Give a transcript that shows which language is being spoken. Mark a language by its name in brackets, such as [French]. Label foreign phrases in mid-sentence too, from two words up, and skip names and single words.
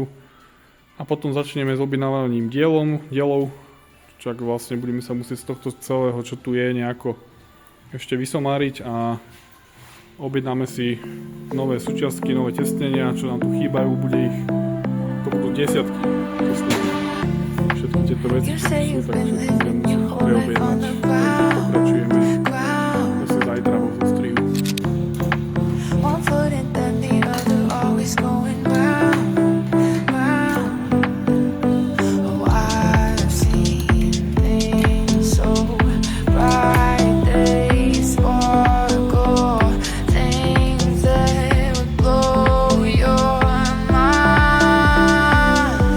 [Slovak] A potom začneme s objednávaním dielov, čak vlastne budeme sa musieť z tohto celého, čo tu je, nejako ešte vysomáriť a objednáme si nové súčiastky, nové testnenia, čo nám tu chýbajú, to budú desiatky. Všetky tieto veci, čo sú, takže budeme musieť preobjednať. Pokračujeme zase zajtra vo zostrihu. [English] One foot and then the other, always going round, round. Oh, I've seen things so bright, they sparkle, things that would blow your mind.